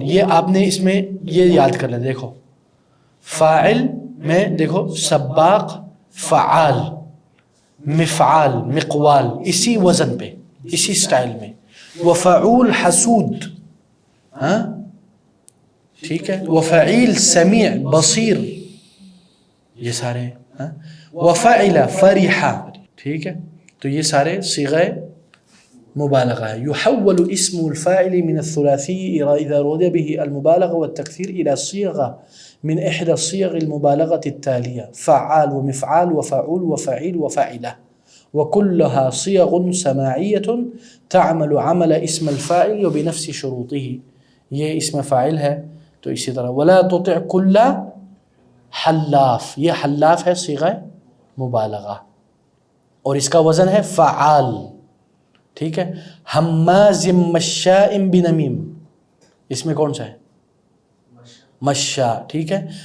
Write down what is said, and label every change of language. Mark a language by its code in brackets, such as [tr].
[ur] یہ آپ نے اس میں یہ یاد کر لیں. دیکھو فاعل میں دیکھو سباق، فعال، مفعال، مقوال، اسی وزن پہ، اسی سٹائل میں. وفعول حسود، ہاں ٹھیک ہے. وفعیل سمیع بصیر، یہ سارے. وفعل فرحہ. ٹھیک ہے. تو یہ سارے صیغہ مبالغہ ہے. [ar] يحول اسم الفاعل من الثلاثي إذا أراد به المبالغة والتكثير إلى صيغة من إحدى الصيغ المبالغة التالية: فعال ومفعال وفعول وفعيل وفاعلة، وكلها صيغ سماعية تعمل عمل اسم الفاعل وبنفس شروطه. [ur] یہ اسم فاعل ہے تو اسی طرح. [ar] ولا تطع كل حلاف، [ur] یہ حلاف ہے صیغہ مبالغہ اور اس کا وزن ہے فعال. ٹھیک ہے. [ar] حماز مشاء بنمیم، [ur] اس میں کون سا ہے؟ مشاء. ٹھیک ہے.